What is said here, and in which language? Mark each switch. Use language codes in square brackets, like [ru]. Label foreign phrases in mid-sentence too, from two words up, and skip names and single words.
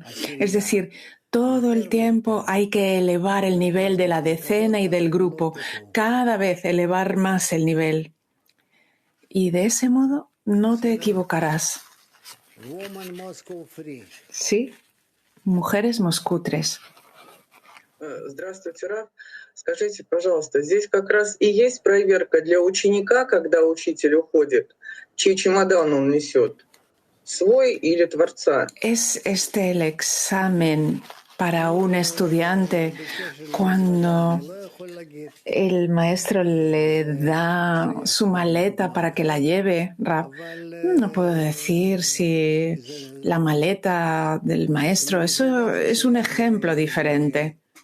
[es] Es decir, todo el tiempo hay que elevar el nivel de la decena y del grupo, cada vez elevar más el nivel. Y de ese modo no te equivocarás. Sí, Mujeres Moscú 3. [ru] Здравствуйте, Раф. Скажите, пожалуйста, здесь как раз и есть проверка для ученика, когда учитель уходит, чей чемодан он несет, свой или Творца? [es] ¿Es este el examen para un estudiante cuando el maestro le da su maleta para que la lleve, Rab? No puedo decir si la maleta del maestro, eso es un ejemplo diferente.